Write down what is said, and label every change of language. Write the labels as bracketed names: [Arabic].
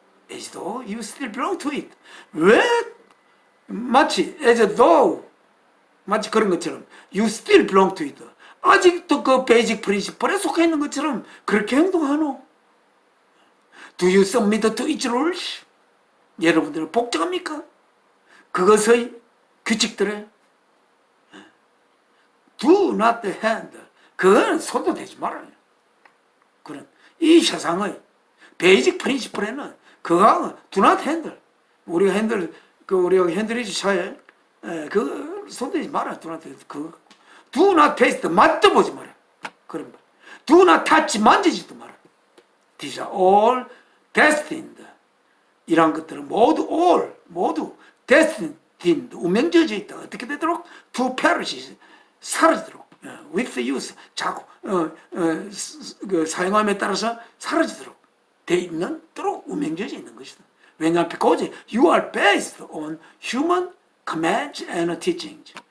[English] As though you still belong to it. [Korean] 왜? 마치 [English] as though, [Korean] 마치 그런 것처럼 [English] you still belong to it. [Korean] 아직도 그 베이직 프린시플에 속해 있는 것처럼 그렇게 행동하노? [English] Do you submit to its rules? [Korean] 여러분들은 복종합니까? 그것의 규칙들에 [English] do not handle, [Korean] 그건 손도 대지 말아요. 그런 이 세상의 베이직 프린시플에는 그거 [English] do not handle, [Korean] 우리가 핸들리지 차에 그 손대지 마라. [English] do not handle, do not taste, [Korean] 맛도 보지 마라. 그런 말. [English] do not touch, [Korean] 만지지도 마라. [English] These are all destined. [Korean] 이런 것들은 모두 destined, 운명지어져 있다. 어떻게 되도록? [English] to perish, [Korean] 사라지도록. [English] with use, [Korean] 자고, 그 사용함에 따라서 사라지도록 돼 있는, 도록 운명지어져 있는 것이다. 왜냐하면 [English] because you are based on human commands and teachings.